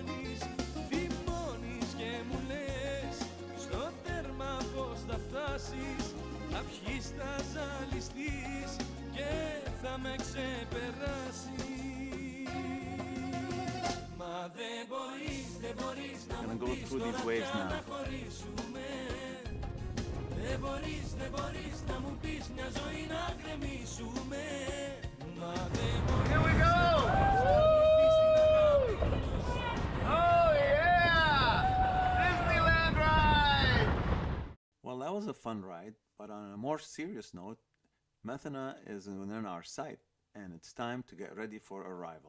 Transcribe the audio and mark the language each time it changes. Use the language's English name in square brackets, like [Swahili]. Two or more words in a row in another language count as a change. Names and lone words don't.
[Greek] Θυμώνεις και μου φτάσεις, θα πιείς, θα ζαλιστείς και θα με ξεπεράσεις. Μα δεν μπορείς να μου πεις τώρα να χωρίσουμε. Δεν μπορείς να μου πεις μια ζωή να γκρεμίσουμε. Μα δεν μπορείς. [English] Here we go! Oh yeah! Disneyland ride! Well, that was a fun ride, but on a more serious note, Methana is within our sight, and it's time to get ready for arrival.